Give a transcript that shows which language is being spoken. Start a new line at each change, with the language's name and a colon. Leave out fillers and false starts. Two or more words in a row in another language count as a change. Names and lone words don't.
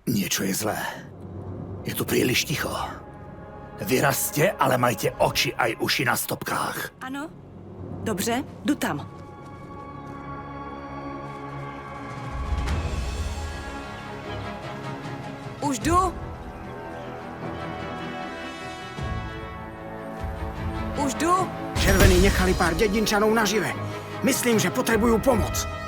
Slovak: Niečo je zlé. Je tu príliš ticho. Vyrazte, ale majte oči aj uši na stopkách.
Czech: Ano? Dobře, jdu tam. Už jdu. Už jdu. Červení nechali pár dědinčanů nažive. Myslím, že potřebují pomoc.